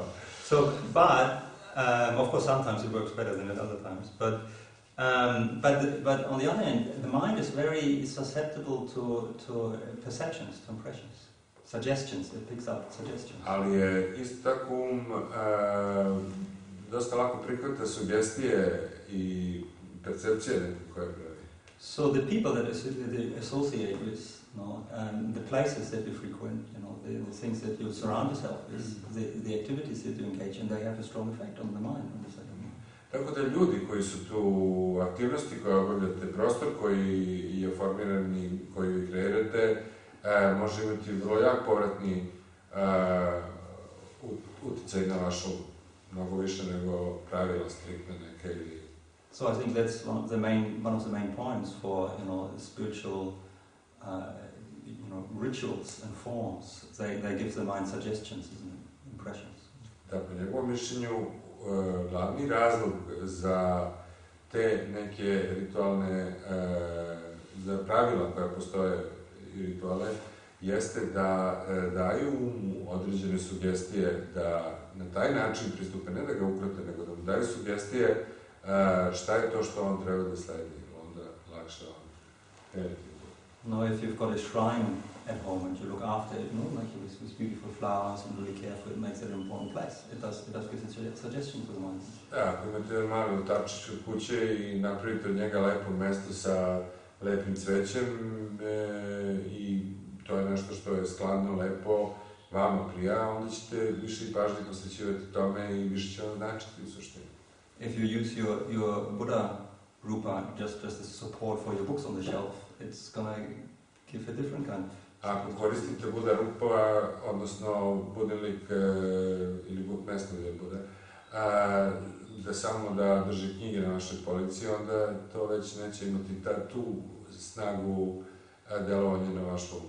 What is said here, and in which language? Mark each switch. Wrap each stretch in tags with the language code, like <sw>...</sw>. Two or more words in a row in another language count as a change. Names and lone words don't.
<en>So, but, of course sometimes it works better than at other times, but on the other hand, the mind is very susceptible to perceptions, to impressions, suggestions, it picks up suggestions.</en> <sr>Ali je isto tako dosta lako prihvata sugestije i percepcije neke koje pravi.</sr> <en>So the people that associate with, the places that you frequent, the things that you surround yourself with, the activities that you engage in, they have a strong effect on the mind.</en> <sr>Tako da ljudi koji su tu, aktivnosti koje obavljate, prostor koji je formiran i koji vi kreirate, može imati vrlo jak povratni uticaj na vašu, mnogo više nego pravila striktne neke ili...</sr> <en>So I think that's one of the main points for spiritual rituals and forms. They give the mind suggestions and impressions.</en> <sr>Da, po njegovom mišljenju, glavni razlog za te neke ritualne, za pravila koja postoje i rituale, jeste da daju mu određene sugestije da na taj način pristupe, ne da ga ukrote, nego da mu daju sugestije šta je to što on treba da sledi, onda lakše on krenuti.</sr> <en>Now, if you've got a shrine at home and you look after it, like with beautiful flowers and really care for it, makes it an important place. It does give a suggestion to the mind.</en> <sr>Ako imate mali oltarčić od kuće i napravite od njega lepo mesto sa lepim cvećem i to je nešto što je skladno, lepo, vama prija, onda ćete više i pažnje posvećivati tome i više će vam značiti u suštini.</sr> <en>If you use your Buddha rupa just as a support for your books on the shelf, it's gonna give a different kind of...</en> <sr>Ako koristite Buddha rupa, odnosno budelik ili mesto gdje je Buddha, da samo da drži knjige na našoj polici, onda to već neće imati tu snagu delovanja na vaš um.</sr>